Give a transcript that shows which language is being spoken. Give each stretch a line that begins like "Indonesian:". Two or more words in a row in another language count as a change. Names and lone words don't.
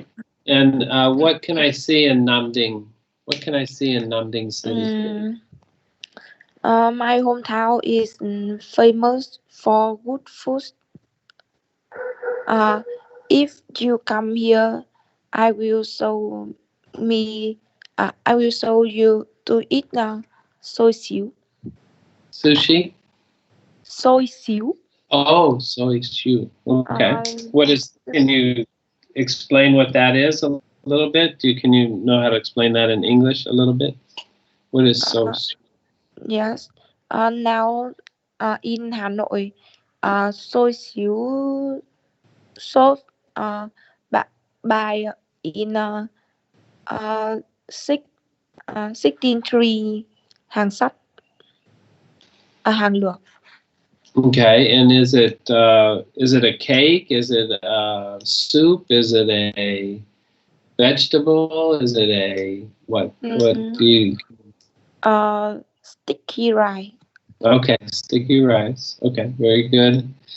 English: And what can I see in Nam Ding? What can I see in Nam Ding City? My hometown is famous for good food. If you come here, I will show you to eat soy siu. Sushi? Soy siu. Oh, soy siu. Okay. Can you explain what that is a little bit? Can you know how to explain that in English a little bit? What is soy siu? Yes. Now in Hanoi, soy siu sold by in 1603 hàng sắt, hàng lược. Okay, and is it a cake? Is it a soup? Is it a vegetable? Is it a what? What do you? Sticky rice. Okay, sticky rice. Okay, very good.